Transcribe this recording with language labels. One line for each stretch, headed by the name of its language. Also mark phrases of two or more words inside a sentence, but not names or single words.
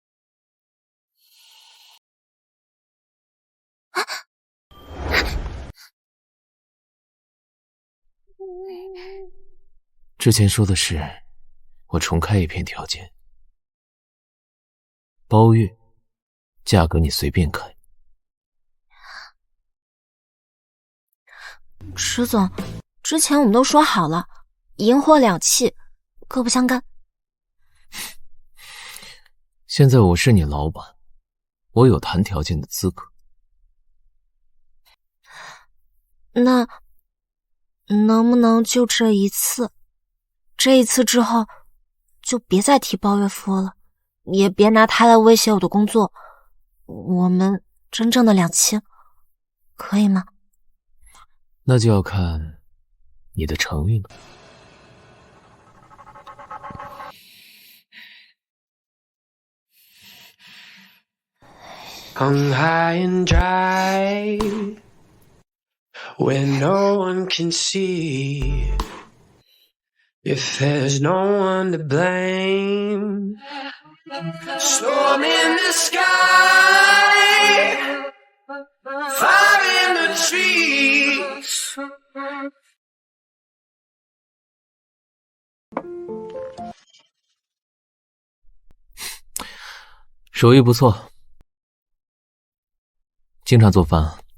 Chinese: 之前說的是我重開一篇條件，包月，價格你隨便開。池總，之前我們都說好了，銀貨兩訖，各不相干。現在我是你老闆，我有談條件的資格。那能不能就這一次？這一次之後，就別再提包月夫了，也別拿他來威脅我的工作。我們真正的兩棲，可以嗎？那就要看你的誠意了。
English: Hung high and dry, where no one can see. If there's no one to blame, storm in the sky, fire in the trees.
Chinese: 手藝不錯，經常做飯啊？